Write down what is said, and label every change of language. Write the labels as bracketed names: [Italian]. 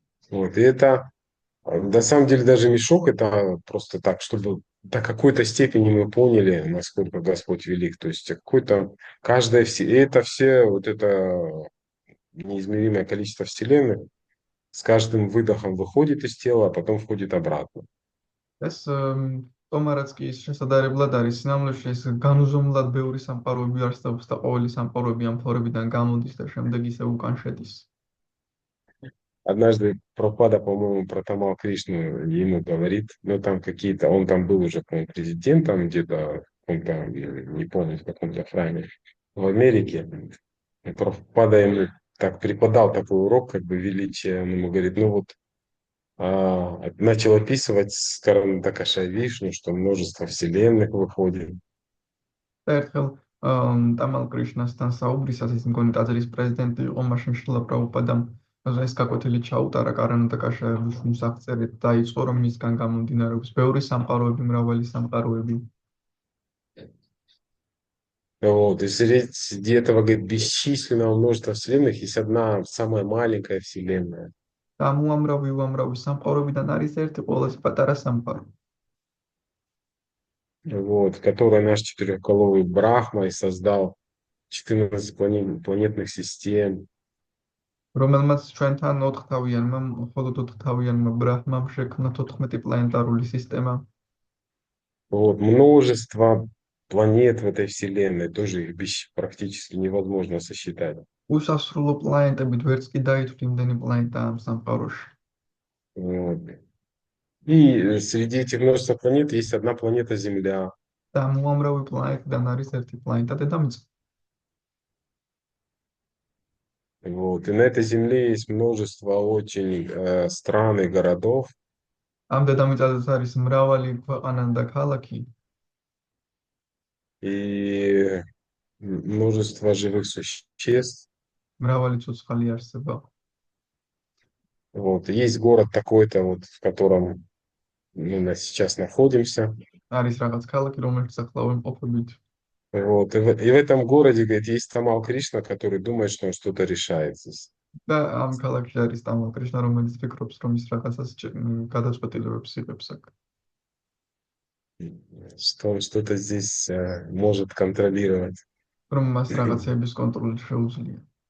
[Russian] Вот, и это, на самом деле, даже мешок, это просто так, чтобы до какой-то степени мы поняли, насколько Господь велик. То есть какой-то, каждая, и это все, вот это неизмеримое количество вселенных, с каждым выдохом выходит из тела, а потом входит обратно. [Georgian] ეს ტომარაც კი ის შესაძლებლად არის სინამდვილეში ეს განუზომლად ბევრი სამყაროები არსებობს და ყოველი სამყაროები ამ ფორებიდან გამოდის და შემდეგ ისე უკან შედის. [Russian] Однажды Прабхупада, по-моему, про Тамал Кришну ему говорит, ну там какие-то, он там был уже, по-моему, президентом где-то, в каком-то, не помню, в каком-то храме в Америке. И Прабхупада ему так преподал такой урок, как бы величия, он ему говорит, ну вот, начал описывать с Каранадакаша Вишну, что множество вселенных выходит. [Georgian] და ერთხელ ტამალ კრიშნასთან საუბრისას ის მგონი ტაძრის პრეზიდენტი იყო მაშინ შრილა პრაბჰუპადამ ეს გაკვეთილი ჩაუტარა კარანადაკაშა ვიშნუს აღწერით და იწყო რომ მისგან გამომდინარეობს ბევრი სამყაროები, მრავალი სამყაროები. [Russian] Вот, и среди этого, говорит, бесчисленного множества вселенных есть одна самая маленькая вселенная. [Georgian] და უამრავი სამყაროებიდან არის ერთი ყველაზე პატარა სამყარო. [Russian] Вот, который наш четырехголовый Брахма и создал 14 планетных систем. [Georgian] რომელმაც ჩვენთან 4 თავიანმა, მხოლოდ 4 თავიანმა ბრაჰმამ შექმნა 14 პლანეტარული სისტემა. [Russian] Вот, множество планет в этой Вселенной, тоже их практически невозможно сосчитать. [Georgian] უსასრულო პლანეტებით ვერც კი დაითვლი იმდენი პლანეტაა ამ სამყაროში. [Russian] Вот. И среди этих множества планет есть одна планета Земля. [Georgian] და უამრავი პლანეტიდან არის ერთი პლანეტა დედამიწა. [Russian] Вот. И на этой Земле есть множество очень стран и городов. [Georgian] ამ დედამიწაზეც არის მრავალი ქვეყანა და ქალაქი [Russian] И множество живых существ. [Georgian] მრავალი ცოცხალი არსება. [Russian] Вот. И есть город такой-то, вот, в котором мы сейчас находимся. [Georgian] არის რაღაც ქალაქი, რომელიც ახლა ვიმყოფებით. [Russian] Вот. И в этом городе, говорит, есть Тамал Кришна, который думает, что он что-то решает здесь. [Georgian] და ამ ქალაქში არის ტამალ კრიშნა, რომელიც ფიქრობს, რომ ის რაღაცას გადაწყვეტილებებს იღებს აქ. [Russian] Что он что-то здесь может контролировать. [Georgian] რომ მას რაღაცების კონტროლი შეუძლია.